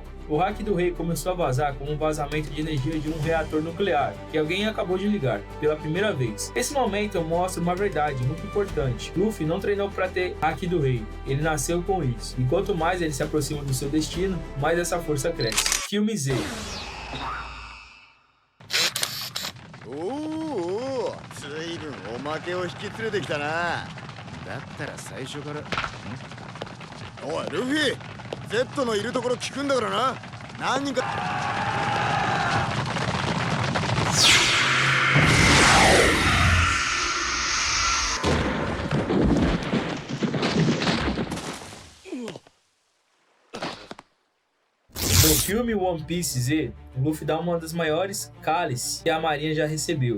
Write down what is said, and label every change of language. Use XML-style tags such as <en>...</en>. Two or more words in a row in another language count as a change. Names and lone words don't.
<pt>O hack do rei começou a vazar como um vazamento de energia de um reator nuclear, que alguém acabou de ligar, pela primeira vez. Esse momento mostra uma verdade muito importante. Luffy não treinou para ter hack do rei, ele nasceu com isso. E quanto mais ele se aproxima do seu destino, mais essa força cresce. Filme Z.</pt> <ja>随分おまけを引き連れてきたな。だったら最初から。おいルフィ、Z のいるところ聞くんだからな。何人か。</ja> <pt>No filme One Piece Z, o Luffy dá uma das maiores cálices que a marinha já recebeu.</pt>